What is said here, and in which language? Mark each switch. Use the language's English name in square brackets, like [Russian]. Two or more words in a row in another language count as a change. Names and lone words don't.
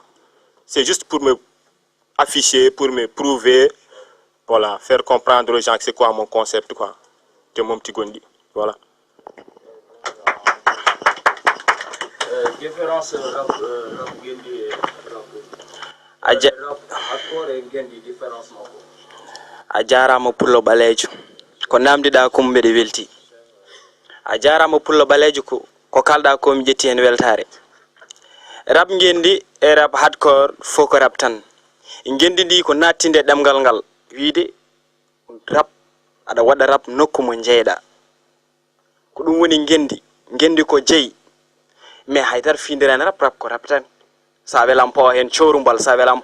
[French] C'est juste pour me afficher, pour me prouver, voilà, faire comprendre aux gens que c'est quoi mon concept, quoi, de mon petit Gondi. Voilà. Différence rap Nguendi et rap hardcore et Nguendi, différence mako. [Fula] A jarama pullo ɓalejo ko namdiɗa ko mbeɗe welti. A jarama pullo ɓalejo ko kalɗa ko mi ƴetti hen weltare. Rap Nguendi e rap hardcore fof ko rap tan. Nguendi ndi ko nattinde ɗemgal ngal wiide rap aɗa waɗa rap nokku mo jeyɗa ko ɗum woni gendi ko jeyi mais haydara findirani rap ko rap tan sa welan pawa hen corumbal sa welan